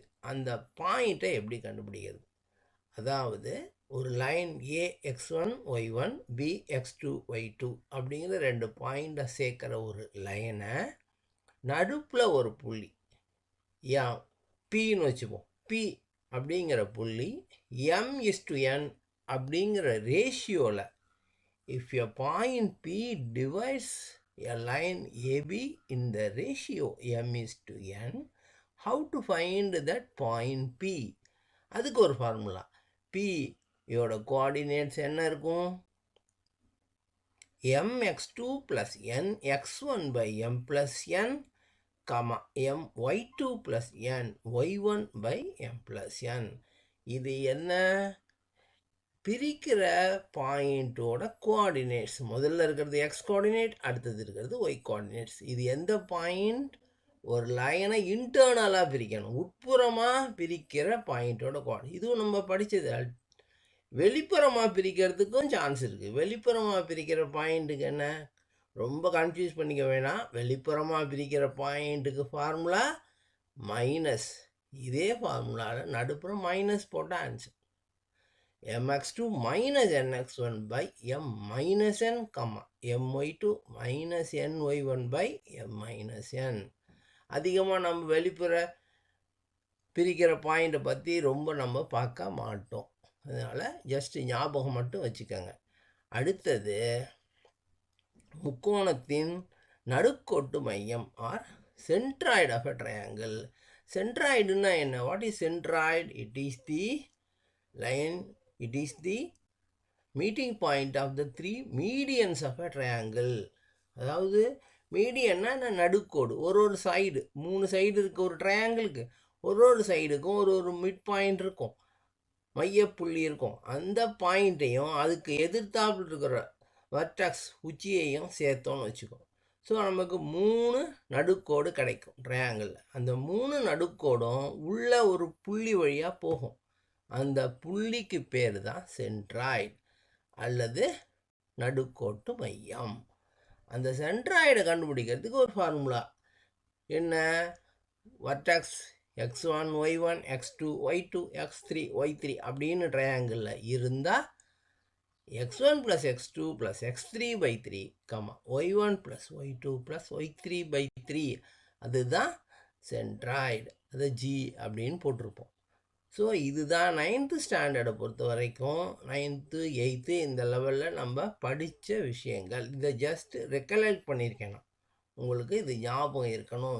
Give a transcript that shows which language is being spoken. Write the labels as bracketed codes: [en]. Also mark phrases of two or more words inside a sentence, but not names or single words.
[ta] அந்த பாயிண்ட்டை எப்படி கண்டுபிடிக்கிறது? அதாவது ஒரு லைன் ஏ x1 y1 பி x2 y2 அப்படிங்கிற 2 பாயிண்ட்டை சேர்க்குற ஒரு லைனை நடுப்பில் ஒரு புள்ளி ஏன் பின்னு வச்சுப்போம். பி அப்படிங்கிற புள்ளி m/n அப்படிங்கிற ரேஷியோவில் [en] if a point P divides a line AB in the ratio m/n, how to find that point P? [ta] அதுக்கு ஒரு ஃபார்முலா. P யோட கோஆர்டினேட்ஸ் என்ன இருக்கும்? [en] mx2 plus nx1 by m plus n, my2 plus ny1 by m plus n. [ta] இது என்ன? பிரிக்கிற பாயிண்ட்டோட கோஆர்டினேட்ஸ். முதல்ல இருக்கிறது [en] x coordinate, [ta] அடுத்தது இருக்கிறது [en] y coordinates. [ta] இது எந்த பாயிண்ட்? ஒரு லைனை இன்டர்னலாக பிரிக்கணும், உட்புறமாக பிரிக்கிற பாயிண்ட்டோட கோஆர்டினேட். இதுவும் நம்ம படித்தது. வெளிப்புறமாக பிரிக்கிறதுக்கும் சான்ஸ் இருக்குது. வெளிப்புறமாக பிரிக்கிற பாயிண்ட்டுக்கு என்ன? ரொம்ப கன்ஃபியூஸ் பண்ணிக்க வேணாம். வெளிப்புறமாக பிரிக்கிற பாயிண்ட்டுக்கு [en] formula minus. [ta] இதே ஃபார்முலாவில் நடுப்புறம் மைனஸ் போட்டால் ஆன்சர். [en] mx2 minus nx1 by m minus n, my2 minus ny1 by m minus n. [ta] அதிகமாக நம்ம வெளிப்புற பிரிக்கிற பாயிண்ட்டை பற்றி ரொம்ப நம்ம பார்க்க மாட்டோம். அதனால் ஜஸ்ட் ஞாபகம் மட்டும் வச்சுக்கோங்க. அடுத்தது முக்கோணத்தின் நடுக்கோட்டு மையம் [en] or centroid of a triangle. [ta] சென்ட்ராய்டுன்னா என்ன? [en] what is centroid? it is the line, it is the meeting point of the three medians of a triangle. [ta] அதாவது மீடியன்னா நடுக்கோடு. ஒரு சைடு, 3 சைடு இருக்குது ஒரு ட்ரையாங்கிளுக்கு. ஒரு சைடுக்கும் ஒரு [en] mid point [ta] இருக்கும், மையப்புள்ளி இருக்கும். அந்த பாயிண்ட்டையும் அதுக்கு எதிர்த்தாப்பில் இருக்கிற வர்டெக்ஸ் உச்சியையும் சேர்த்தோன்னு வச்சுக்கோ. ஸோ நமக்கு 3 நடுக்கோடு கிடைக்கும் ட்ரையாங்கிளில். அந்த 3 நடுக்கோடும் உள்ள ஒரு புள்ளி வழியாக போகும். அந்த புள்ளிக்கு பேர் தான் சென்ட்ராய்டு அல்லது நடுக்கோட்டு மையம். அந்த சென்ட்ராய்டை கண்டுபிடிக்கிறதுக்கு ஒரு ஃபார்முலா என்ன? வர்டெக்ஸ் x1 y1 x2 y2 x3 y3 அப்படின்னு ட்ரையாங்கிளில் இருந்தால் x1 + x2 + x3/3, y1 + y2 + y3/3, அதுதான் சென்ட்ராய்டு. அதை G அப்படின்னு போட்டிருப்போம். ஸோ இதுதான் 9th ஸ்டாண்டர்டை பொறுத்த வரைக்கும் 9th 8th இந்த லெவலில் நம்ம படித்த விஷயங்கள். இதை [en] just recollect [ta] பண்ணியிருக்கேன். உங்களுக்கு இது ஞாபகம் இருக்கணும்.